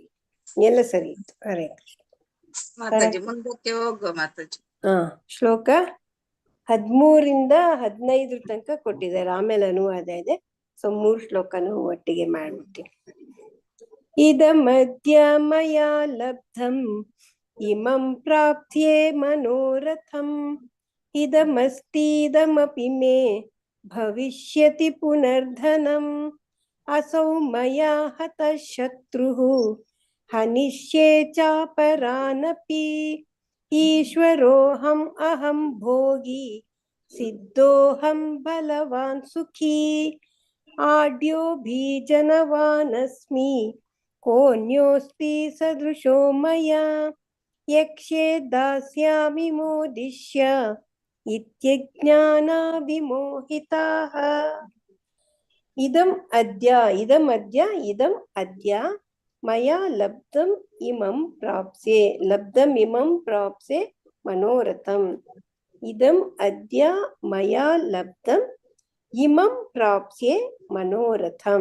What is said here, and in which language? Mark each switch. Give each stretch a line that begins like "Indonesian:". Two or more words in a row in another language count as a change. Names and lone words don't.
Kannada: ಎಲ್ಲ ಸರಿ ಇತ್ತು. ಹರೇ ಕೃಷ್ಣ ಮಾತಾಜಿ. ಮುಂದಕ್ಕೆ ಹೋಗುವ ಮಾತಾಜಿ. ಶ್ಲೋಕ 13ರಿಂದ 15 ತನಕ ಕೊಟ್ಟಿದ್ದಾರೆ, ಆಮೇಲೆ ಅನುವಾದ ಇದೆ. ಸೊ 3 ಶ್ಲೋಕನು ಒಟ್ಟಿಗೆ ಮಾಡ್ಬಿಡ್ತೀನಿ.
Sanskrit: ಇದಮದ್ಯ ಮಯಾ ಲಬ್ಧಂ ಇಮಂ ಪ್ರಾಪ್ತ್ಯೆ ಮನೋರಥಂ ಇದಮಸ್ತೀದಮಪಿ ಮೇ ಭವಿಷ್ಯತಿ ಪುನರ್ಧನಂ ಅಸೌ ಮಯಾ ಹತಃ ಶತ್ರುಃ ಹನಿಷ್ಯೇ ಚಾಪರಾನಪಿ ಈಶ್ವರೋಹಂ ಅಹಂ ಭೋಗಿ ಸಿದ್ಧೋಹಂ ಬಲವಾನ್ ಸುಖಿ ಆಡ್ಯೋಭಿಜನವಾನಸ್ಮಿ ಕೋನ್ಯೋಸ್ತಿ ಸದೃಶೋ ಮಯಾ ಯಕ್ಷೇ ದಾಸ್ಯಾಮಿ ಮೋದಿಷ್ಯ ಇತ್ಯಜ್ಞಾನ ವಿಮೋಹಿತಾಃ. ಇದಂ ಅದ್ಯ ಮಯಾ ಲಬ್ಧಂ ಇಮಂ ಪ್ರಾಪ್ಸೆ ಮನೋರಥಂ. ಇದಂ ಅದ್ಯ ಮಯಾ ಲಬ್ಧಂ ಇಮಂ ಪ್ರಾಪ್ಸ್ಯೆ ಮನೋರಥಂ.